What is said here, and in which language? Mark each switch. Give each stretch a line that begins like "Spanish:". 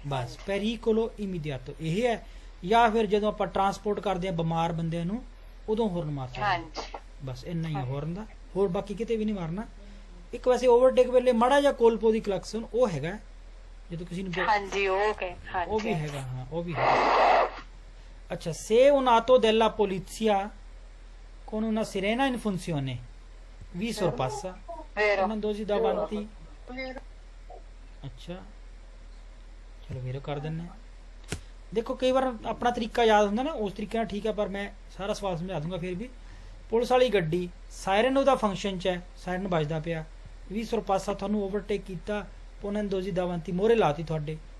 Punjabi: ਬਸ
Italian: pericolo immediato
Punjabi: ਇਹ ਹੈ। ਜਾਂ ਫਿਰ ਜਦੋਂ ਆਪਾਂ ਟਰਾਂਸਪੋਰਟ ਕਰਦੇ ਆ ਬਿਮਾਰ ਬੰਦਿਆਂ ਨੂੰ, ਉਦੋਂ ਹੋਰਨ ਮਾਰ ਸਕਦੇ। ਹਾਂਜੀ ਬਸ ਇੰਨਾ ਹੀ ਹੈ ਹੋਰਨ ਦਾ, ਹੋਰ ਬਾਕੀ ਕਿਤੇ ਵੀ ਨਹੀਂ ਮਾਰਨਾ। ਇੱਕ ਵੈਸੇ ਓਵਰਟੇਕ ਵੇਲੇ ਮਾੜਾ ਜਿਹਾ ਕੋਲਪੋ ਦੀ ਕਲੈਕਸ਼ਨ ਉਹ ਹੈਗਾ, ਜਦੋਂ ਕਿਸੇ ਨੂੰ ਹਾਂਜੀ ਓਕੇ ਉਹ ਵੀ ਹਾਂਜੀ ਹੈਗਾ। ਹਾਂ ਉਹ ਵੀ ਹੈਗਾ।
Italian: ਅੱਛਾ, se un auto della polizia con una sirena in funzione vi sorpassa ਵੈਰੋ
Punjabi: ਉਹਨਾਂ ਦੋਜੀ davanti। ਅੱਛਾ ਚਲੋ ਵੀਰੋ ਕਰ ਦਿੰਨੇ ਆ। ਦੇਖੋ ਕਈ ਵਾਰ ਆਪਣਾ ਤਰੀਕਾ ਯਾਦ ਹੁੰਦਾ ਨਾ, ਉਸ ਤਰੀਕੇ ਨਾਲ ਠੀਕ ਹੈ, ਪਰ ਮੈਂ ਸਾਰਾ ਸਵਾਲ ਸਮਝਾ ਦੂੰਗਾ। ਫਿਰ ਵੀ ਪੁਲਿਸ ਵਾਲੀ ਗੱਡੀ, ਸਾਇਰਨ ਉਹਦਾ ਫੰਕਸ਼ਨ 'ਚ ਹੈ, ਸਾਇਰਨ ਵੱਜਦਾ ਪਿਆ, ਵੀ ਸਰਪਾਸਾ ਤੁਹਾਨੂੰ ਓਵਰਟੇਕ ਕੀਤਾ, ਪੋਨਨ ਦੋਜੀ ਦਾਵੰਤੀ ਮੋਹਰੇ ਲਾਤੀ ਤੁਹਾਡੇ।